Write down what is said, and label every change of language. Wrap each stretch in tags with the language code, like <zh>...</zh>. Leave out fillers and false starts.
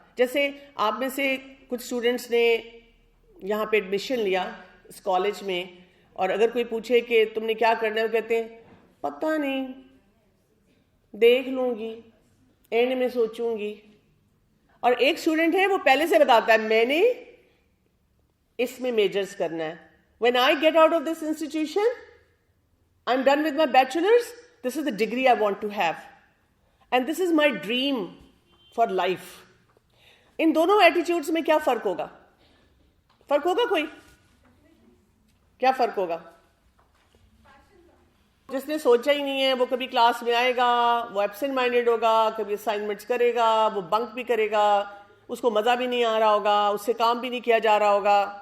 <ur>جیسے آپ میں سے کچھ اسٹوڈنٹس نے یہاں پہ ایڈمیشن لیا اس کالج میں، اور اگر کوئی پوچھے کہ تم نے کیا کرنا ہے، وہ کہتے ہیں پتہ نہیں، دیکھ لوں گی، اینڈ میں سوچوں گی. اور ایک اسٹوڈنٹ ہے وہ پہلے سے بتاتا ہے میں نے اس میں میجرز کرنا ہے.</ur> <en>When I get out of this institution, I'm done with my bachelor's, this is the degree I want to have. And this is my dream for life.</en> <ur>ان دونوں ایٹیٹیوڈز میں کیا فرق ہوگا؟ فرق ہوگا کوئی؟ کیا فرق ہوگا؟ جس نے سوچا ہی نہیں ہے وہ کبھی کلاس میں آئے گا، وہ ایبسنٹ مائنڈیڈ ہوگا، کبھی اسائنمنٹس کرے گا، وہ بنک بھی کرے گا، اس کو مزہ بھی نہیں آ رہا ہوگا، اس سے کام بھی نہیں کیا جا رہا ہوگا.</ur>